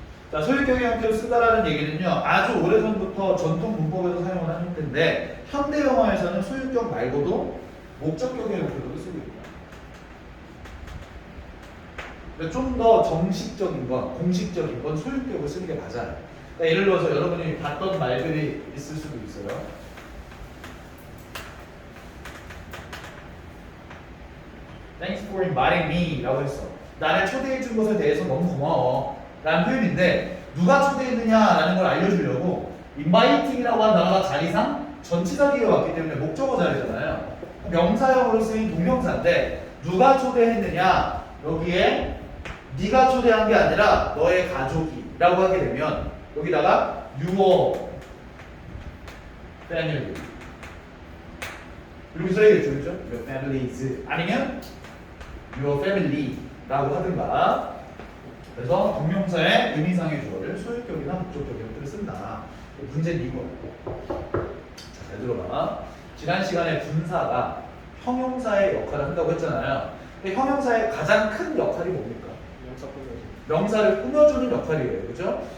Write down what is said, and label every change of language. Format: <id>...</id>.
<ko>자, 소유격의 형태로 쓴다라는 얘기는요, 아주 오래전부터 전통 문법에서 사용을 하는 형태인데 현대 영어에서는 소유격 말고도 목적격의 형태로도 쓰고 있다. 좀 더 정식적인 건, 공식적인 건 소유격을 쓰는 게 맞아요. 그러니까 예를 들어서 여러분이 봤던 말들이 있을 수도 있어요.</ko> <en>Thanks for inviting me</en> <ko>라고 했어. 나를 초대해 준 것에 대해서 너무 고마워 라는 표현인데 누가 초대했느냐라는 걸 알려주려고 inviting이라고 한 단어가 자리상 전치사기가 왔기 때문에 목적어 자리잖아요. 명사형으로 쓰인 동명사인데 누가 초대했느냐 여기에 네가 초대한 게 아니라 너의 가족이라고 하게 되면 여기다가 your family 이렇게 써야겠죠, 그렇죠?</ko> <en>Your families</en> <ko>아니면 your family라고 하든가. 그래서 동명사의 의미상의 주어를 소유격이나 목적격 형태를 쓴다. 문제는 이거예요. 자, 잘 들어봐. 지난 시간에 분사가 형용사의 역할을 한다고 했잖아요. 근데 형용사의 가장 큰 역할이 뭡니까? 명사를 꾸며주는 역할이에요. 그죠?</ko>